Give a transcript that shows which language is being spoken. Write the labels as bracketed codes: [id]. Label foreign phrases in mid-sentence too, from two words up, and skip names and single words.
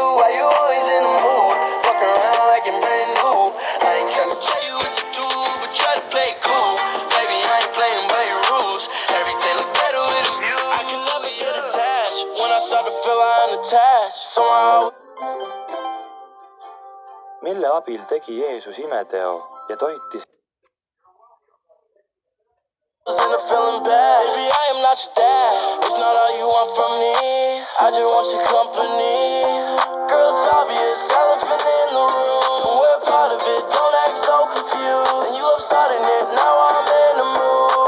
[en] Why you always in the mood? Fuck around like I'm brand new. I ain't tryna tell you what to do, but try to play it cool. Baby, I ain't playing by your rules. Everything look better with a view. I can never get attached. When I start to feel I'm unattached, somehow. [et] Mille abil tegi Jeesus imeteo ja toitis [en] And I'm feeling bad. Baby, I am not your dad. It's not all you want from me. I just want your company. Girl, it's obvious, elephant in the room. We're part of it, don't act so confused. And you love starting it, now I'm in the mood.